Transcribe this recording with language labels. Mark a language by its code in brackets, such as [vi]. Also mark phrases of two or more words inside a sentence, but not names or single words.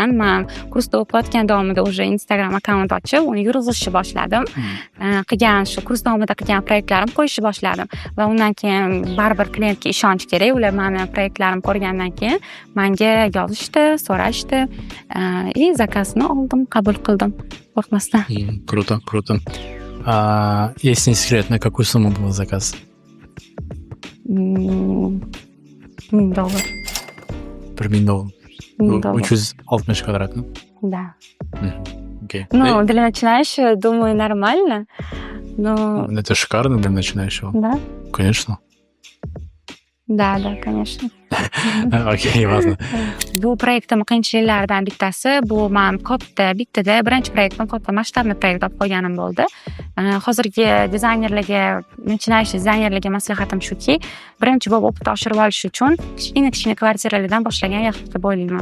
[uz] Men kursda o'qiyotgan davomida уже Instagram akkaunt ochib, uni yurg'izishni boshladim. Qilgan shu kurs davomida qilgan proyektlarimni qo'yishni boshladim va undan keyin baribir klientga ishonch kerak. Ular meni proyektlarimni ko'rgandan keyin menga yozishdi, so'rashdi. Zakazni oldim, qabul qildim. Qo'rqmasdan. [ru] Круто. Если не секрет, на какую сумму был заказ? $1000. $1 000. 360 квадрат, ну? Да. Окей. Ну, для начинающего, думаю, нормально, но... Это шикарно для начинающего. Да? Конечно. Да, конечно. Okey, ладно. [uz] Bu proyektim qiyinchiliklardan bittasi, bu men bittada birinchi proyektim katta masshtabli proyekt olib qo'yganim bo'ldi. Hozirgi dizaynerlarga, начинающий dizaynerlarga maslahatim shuki, birinchi bo'lib o'qitib oshirib olish uchun kichkina kvartiralardan boshlagan yaxshi deb o'ylayman.